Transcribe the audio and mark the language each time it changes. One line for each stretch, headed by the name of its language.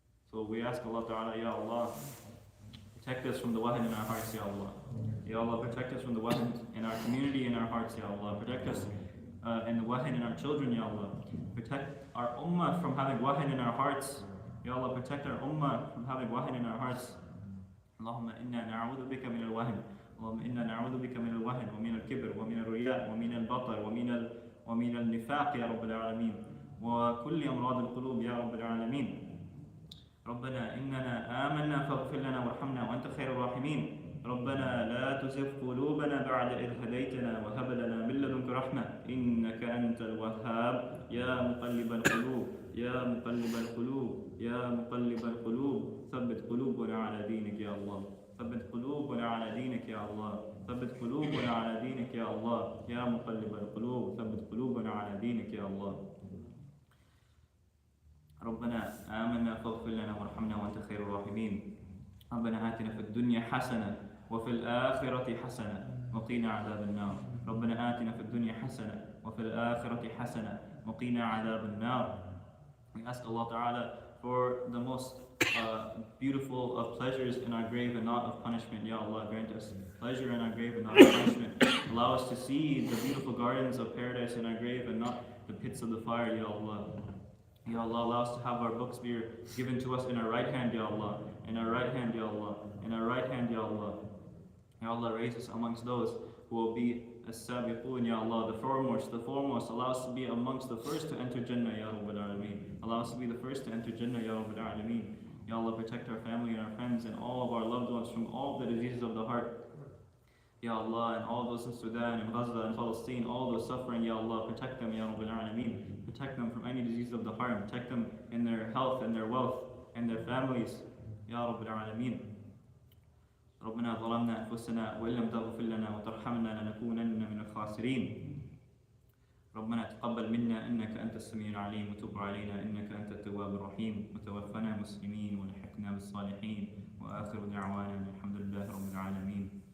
English: So we ask Allah Ta'ala, Ya Allah, protect us from the wahan in our hearts, Ya Allah. Ya Allah, protect us from the wahan in our community, in our hearts, Ya Allah. Protect us and the wahan in our children, Ya Allah. Protect our ummah from having wahan in our hearts. Ya Allah, protect our ummah from having wahan in our hearts.
Arabic: Allahumma inna na'udhu bika min al-wahan. اللهم إنا نعوذ بك من الوهن ومن الكبر ومن الرياء ومن البطر ومن النفاق يا رب العالمين وكل أمراض القلوب يا رب العالمين. ربنا إننا آمنا فاغفر لنا وارحمنا وأنت خير الراحمين. ربنا لا تزغ قلوبنا بعد إذ هديتنا وهب لنا من لدنك رحمة إنك أنت الوهاب. يا مقلب القلوب يا مقلب القلوب يا مقلب القلوب ثبت قلوبنا على دينك يا الله. ثبت قلوبنا على دينك يا الله. ثبت قلوبنا على دينك يا الله. يا مقلب القلوب ثبت قلوبنا على دينك يا الله. ربنا آمنا فاغفر لنا وارحمنا وأنت خير الراحمين. ربنا آتنا في الدنيا حسنة وفي الآخرة حسنة وقنا عذاب النار. ربنا آتنا في الدنيا حسنة وفي الآخرة حسنة وقنا عذاب النار.
English: We ask Allah Ta'ala for the most beautiful of pleasures in our grave and not of punishment. Ya Allah, grant us pleasure in our grave and not of punishment. Allow us to see the beautiful gardens of paradise in our grave and not the pits of the fire, Ya Allah. Ya Allah, allow us to have our books be given to us in our right hand, Ya Allah. In our right hand, Ya Allah. In our right hand, Ya Allah. Ya Allah, raise us amongst those who will be as-sabiqun, Ya Allah, the foremost. Allow us to be amongst the first to enter Jannah, Ya Rabbil Alameen. Allow us to be the first to enter Jannah, Ya Rabbil Alameen. Ya Allah, protect our family and our friends and all of our loved ones from all the diseases of the heart. Ya Allah, and all those in Sudan and Gaza and Palestine, all those suffering, Ya Allah, protect them, Ya Rabbil Alameen. Protect them from any disease of the heart. Protect them in their health and their wealth and their families, Ya Rabbil Alameen.
Arabic: ربنا ظلمنا أنفسنا وإن لم تغفر لنا وترحمنا لنكونن من الخاسرين. ربنا تقبل منا إنك أنت السميع العليم وتب علينا إنك أنت التواب الرحيم وتوفنا مسلمين ولحقنا بالصالحين وآخر دعوانا الحمد لله رب العالمين.